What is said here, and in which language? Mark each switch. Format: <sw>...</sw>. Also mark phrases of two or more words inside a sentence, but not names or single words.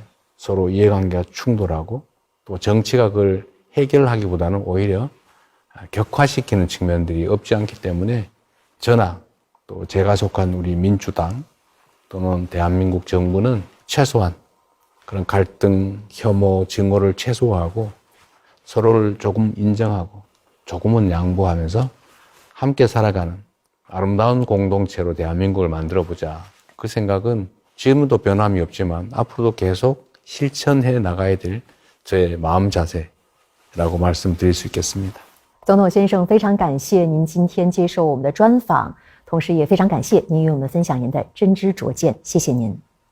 <ko>서로 이해관계가 충돌하고 또 정치가 그걸 해결하기보다는 오히려 격화시키는 측면들이 없지 않기 때문에 저나 또 제가 속한 우리 민주당 또는 대한민국 정부는 최소한 그런 갈등, 혐오, 증오를 최소화하고 서로를 조금 인정하고 조금은 양보하면서 함께 살아가는 아름다운 공동체로 대한민국을 만들어보자. 그 생각은 지금도 변함이 없지만 앞으로도 계속 실천해 나가야 될 저의 마음 자세라고 말씀드릴 수 있겠습니다.</ko> <zh>总统先生，非常感谢您今天接受我们的专访，同时也非常感谢您与我们分享您的真知灼见，谢谢您。</zh>